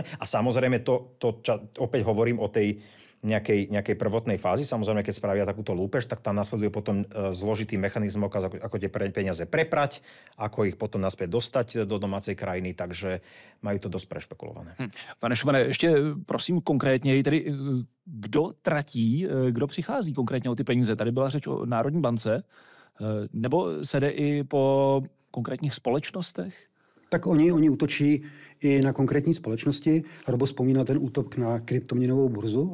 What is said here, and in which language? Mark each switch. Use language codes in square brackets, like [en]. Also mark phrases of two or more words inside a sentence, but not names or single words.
[sk] A samozrejme, opäť hovorím o tej nejakej prvotnej fázi. Samozrejme, keď spravia takúto lúpež, tak tam nasleduje potom zložitý mechanizmus, ako tie peniaze preprať, ako ich potom naspäť dostať do domácej krajiny, takže majú to dosť prešpekulované. [cs] Pane Šumane, ještě prosím konkrétně, tedy kdo tratí, kdo přichází konkrétně o ty peníze? Tady byla řeč o Národní bance, nebo se jde i po konkrétních společnostech? Tak oni útočí i na konkrétní společnosti. Robo vzpomínal ten útok na kryptoměnovou burzu.